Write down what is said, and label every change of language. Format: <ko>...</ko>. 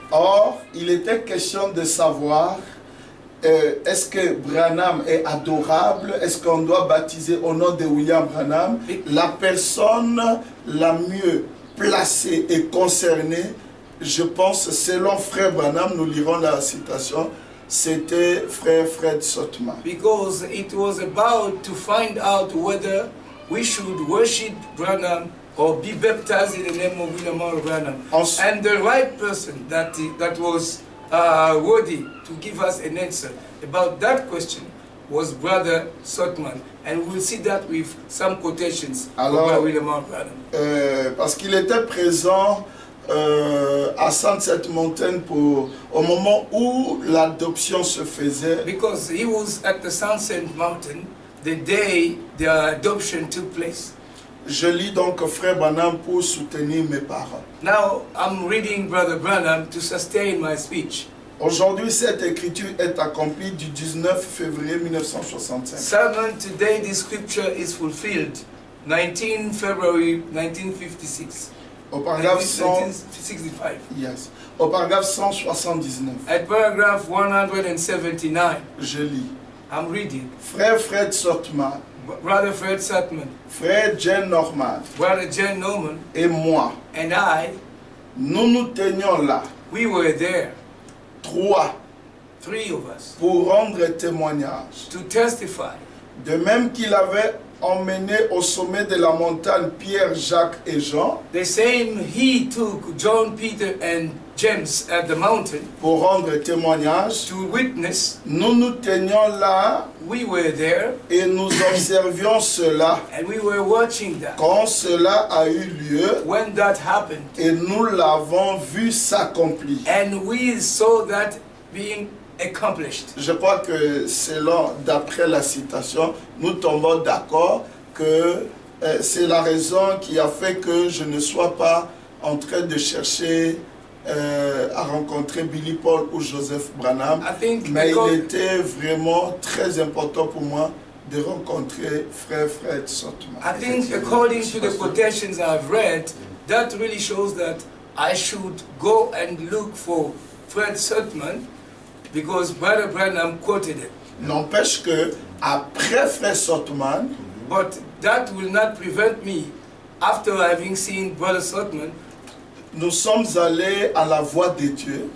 <fr>Or, il était question de savoir est-ce que Branham est adorable? Est-ce qu'on doit baptiser au nom de William Branham? La personne la mieux placée et concernée, je pense, selon Frère Branham, nous lirons la citation, c'était Frère Fred Sotman.</fr> <en>Because it was about to find out whether we should worship Branham or be baptized in the name of William R. Branham. And the right person that was worthy to give us an answer about that question was Brother Sotman. And we'll see that with some quotations about William R. Branham.</en> <fr>Parce qu'il était présent à Sunset Mountain au moment où l'adoption se faisait.</fr> <en>Because he was at the Sunset Mountain the day the adoption took place.</en> <fr>Je lis donc Frère Branham pour soutenir mes paroles.</fr> <en>Now I'm reading Brother Branham to sustain my speech.</en> <fr>Aujourd'hui, cette écriture est accomplie du 19 février 1965.</fr> <en>Sermon today, this scripture is fulfilled, 19 February 1956.</en> <fr>Au paragraphe 1965.</fr> <en>Yes.</en> <fr>Au paragraphe 179.</fr> <en>At paragraph 179.</en> <fr>Je lis.</fr> <en>I'm reading.</en> <fr>Frère Fred Sotman.</fr> <en>Brother Fred Sotman.</en> <fr>Frère Jane Norman.</fr> <en>Brother Jane Norman.</en> <fr>Et moi.</fr> <en>And I.</en> <fr>Nous nous tenions là.</fr> <en>We were there. Three of us.</en> <fr>Pour rendre témoignage.</fr> <en>To testify.</en> <fr>De même qu'il avait emmené au sommet de la montagne Pierre, Jacques et Jean.</fr> <en>The same he took John, Peter and James at the mountain.</en> <fr>Pour rendre témoignage.</fr> <en>To witness.</en> <fr>Nous nous tenions là.</fr> <en>We were there.</en> <fr>Et nous observions cela.</fr> <en>And we were watching that.</en> <fr>Quand cela a eu lieu.</fr> <en>When that happened.</en> <fr>Et nous l'avons vu s'accomplir.</fr> <en>And we saw that being accomplished.</en> <fr>Je crois que selon, d'après la citation, nous tombons d'accord que c'est la raison qui a fait que je ne sois pas en train de chercher à rencontrer Billy Paul ou Joseph Branham, mais il était vraiment très important pour moi de rencontrer Frère Fred Sotman.</fr> <en>I think according to the quotations I've read, that really shows that I should go and look for Fred Sotman because Brother Branham quoted it.</en> <fr>N'empêche que après Frère Sotman,</fr> <en>but that will not prevent me, after having seen Brother Sotman,</en> <fr>nous sommes allés à la Voix de Dieu.</fr>